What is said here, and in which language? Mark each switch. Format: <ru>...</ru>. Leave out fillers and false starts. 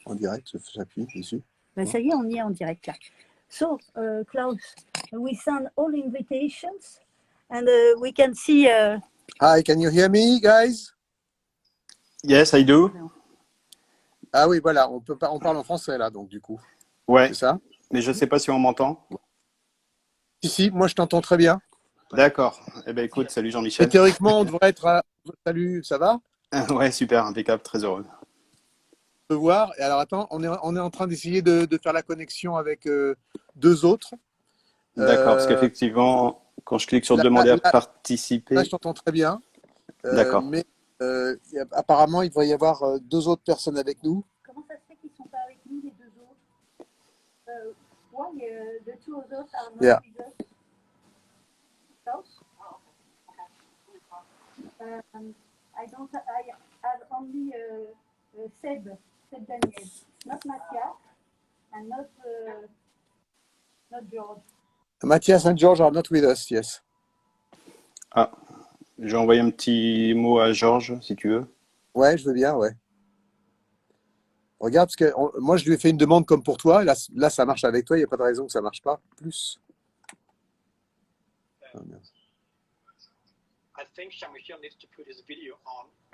<fr>En direct, j'appuie dessus. Ben, ça y est, on y est en direct là.</fr> <en>So, Klaus, we send all invitations and we can see... Hi, can you hear me, guys? Yes, I do.</en> <fr>Ah oui, voilà, on parle en français là, donc du coup. Ouais. C'est ça? Mais je ne sais pas si on m'entend. Si, moi je t'entends très bien. D'accord. Eh bien, écoute, salut Jean-Michel. Et théoriquement, on devrait être à... Salut, ça va? Ouais, super, impeccable, très heureux. De voir. Et alors attends, on est en train d'essayer de faire la connexion avec 2 autres. D'accord, parce qu'effectivement, quand je clique sur demander à participer... Là, je t'entends très bien. D'accord. Mais apparemment, il devrait y avoir 2 autres personnes avec nous. Comment ça se fait qu'ils ne sont pas avec nous, les 2 autres?</fr> <en>Why the 2 others are not with us? I have only Seb Daniel, not Mathias, and not George. Mathias and George are not with us, yes.</en> <fr>Ah, j'ai envoyé un petit mot à Georges, si tu veux. Ouais, je veux bien, ouais. Regarde, parce que moi, je lui ai fait une demande comme pour toi. Là, ça marche avec toi. Il n'y a pas de raison que ça ne marche pas. Plus. Oh, merde.</fr> <en>I think Jean Michel needs to put his video on.</en>